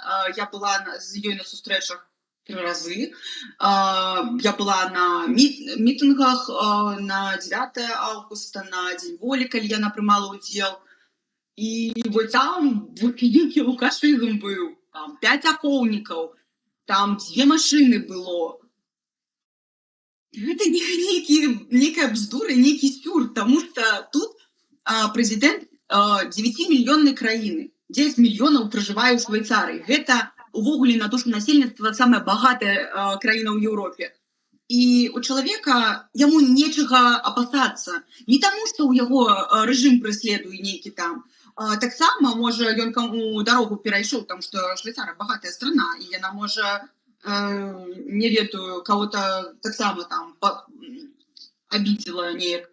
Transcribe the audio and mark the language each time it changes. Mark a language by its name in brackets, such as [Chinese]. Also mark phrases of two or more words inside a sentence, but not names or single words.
[Belarusian] Я была з ёй на сустрэчах 3 разы. Я была на мітынгах на 9 августа, на Дзень волі, калі яна прымала ўдзел. І вось там выкіднікі лукашызм быў, там 5 ахоўнікаў, там 2 машины было. [Russian] Это некая бздура, некий сюр, потому что тут президент 9-миллионной краины. 9 миллионов проживают в Швейцарии. [Belarusian] Это увогуле на душу насельніцтва самая багатая краіна ў Еўропе. І у чалавека яму нечага апасацца. Не таму, што ў яго рэжым прыследуе нейкі там. Таксама, можа, ён каму дарогу перайшоў, тому што Швейцария багатая страна, і яна можа, не ведаю, кого-то таксама там обидела неяк.